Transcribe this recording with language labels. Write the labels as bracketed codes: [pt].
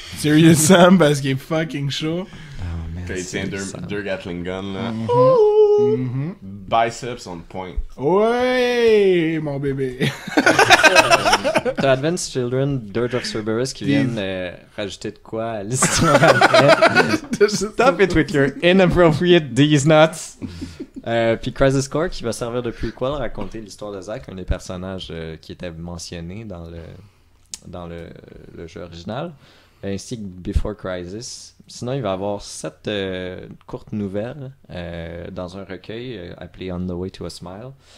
[fr] Serious Sam, parce qu'il est fucking chaud. Quand il tient deux Gatling guns, là. Mhm. [en] Biceps on point. [fr] Ouais, mon bébé. T'as Advanced Children, Dirge of Cerberus qui viennent rajouter de quoi à l'histoire après. [en] Stop it with your inappropriate these nuts. [fr] Puis Crisis Core qui va servir de prequel, raconter l'histoire de Zack, un des personnages qui était mentionné dans le jeu original, ainsi que Before Crisis. Sinon, il va y avoir 7 courtes nouvelles dans un recueil appelé On the Way to a Smile.